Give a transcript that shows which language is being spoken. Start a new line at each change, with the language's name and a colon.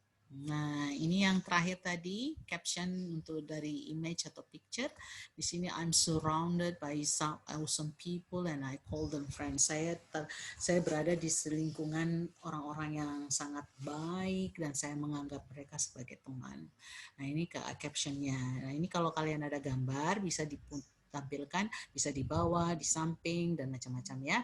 Indonesian: Nah, ini yang terakhir tadi, caption untuk dari image atau picture. Di sini
English: I'm surrounded by some awesome people and I call them friends.
Indonesian: Saya berada di lingkungan orang-orang yang sangat baik dan saya menganggap mereka sebagai teman. Nah, ini captionnya. Nah, ini kalau kalian ada gambar bisa ditampilkan, bisa di bawah, di samping dan macam-macam ya.